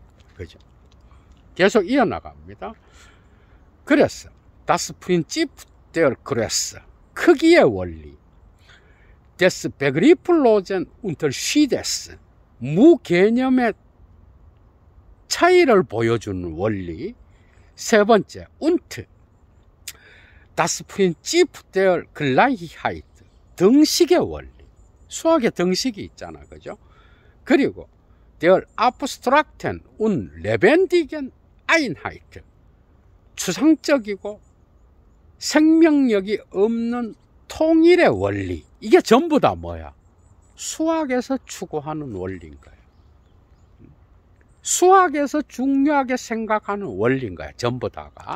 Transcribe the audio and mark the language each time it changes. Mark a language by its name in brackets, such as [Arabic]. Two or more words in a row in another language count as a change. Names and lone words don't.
[Korean] 그죠? 계속 이어나갑니다. 그래서 [German] Das Prinzip der Größe, [Korean] 크기의 원리, [German] des Begrifflosen Unterschiedes, [Korean] 무개념의 차이를 보여주는 원리. 세 번째, [German] und das Prinzip der Gleichheit, [Korean] 등식의 원리. 수학의 등식이 있잖아, 그죠? [German] 그리고 der abstrakten und lebendigen Einheit, [Korean] 추상적이고 생명력이 없는 통일의 원리. 이게 전부 다 뭐야? 수학에서 추구하는 원리인 거예요. 수학에서 중요하게 생각하는 원리인 거야, 전부 다가.